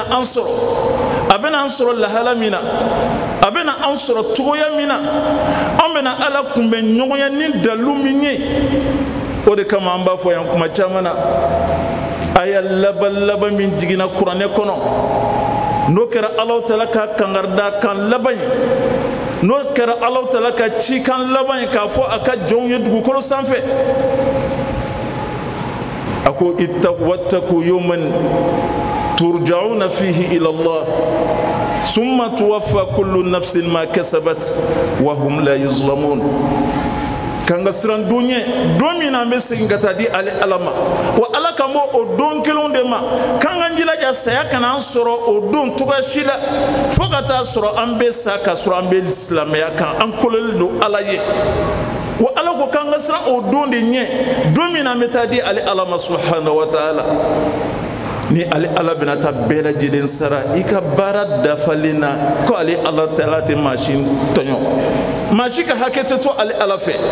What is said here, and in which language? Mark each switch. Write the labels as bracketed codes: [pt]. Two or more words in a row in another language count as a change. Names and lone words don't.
[bm] an sɔrɔ a bɛ na an sɔrɔ lahala min na a bɛ na an sɔrɔ cogoya min na an bɛ na Ala kunbɛn ɲɔgɔnya ni dalu min ye o de kama an b'a fɔ yan kuma caman na aya laban min jiginna kuranɛ kɔnɔ n'o kɛra Alahu Taala ka kangarida kan laban ye n'o kɛra Alahu Taala ka cikan laban ye k'a fɔ a ka jɔnw ye dugukolo sanfɛ [ar] a ko وَاتَّقُوا يَوْمًا تُرْجَعُونَ فِيهِ إِلَى اللَّهِ ثُمَّ تُوَفَّىٰ كُلُّ نَفْسٍ مَا كَسَبَتْ وَهُمْ لَا يُظْلَمُونَ [bm] kan ka siran don ɲɛ don min na an bɛ segin ka taa di Ala ma wa Ala kan bɔ o don kelenw de ma k'an k'an jilaja saya kana an sɔrɔ o don cogoya si la fo ka taa sɔrɔ an bɛ sa ka sɔrɔ an bɛ silamɛya kan an kololen don Ala ye wa Ala ko k'an ka siran o don de ɲɛ don min na an bɛ taa di Ala ma [ar] سبحانه وتعالى [bm] ni Ala bɛna taa bɛɛ lajɛlen sara i ka baara dafalen na ko Ala Taala tɛ maa si tɔɲɔ maa si ka hakɛ tɛ to Ala fɛ